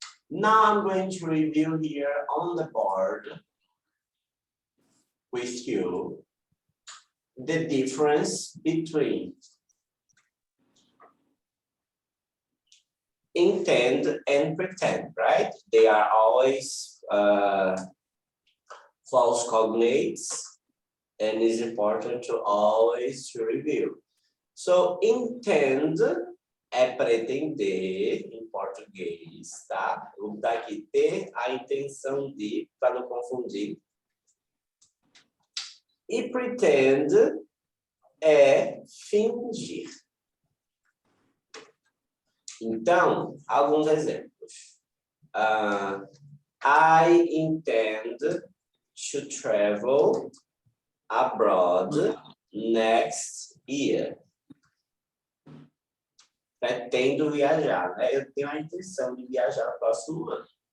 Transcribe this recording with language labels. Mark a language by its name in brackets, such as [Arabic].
[English] Now I'm going to review here on the board with you the difference between intend and pretend, right? They are always false cognates, and it's important to always review. [Portuguese] So, intend é pretender em português, tá? Vou botar aqui ter a intenção de, para não confundir. E pretend é fingir. Então, alguns exemplos. [English] I intend to travel abroad next year. [Portuguese] Pretendo viajar, né? Eu tenho a intenção de viajar no próximo ano.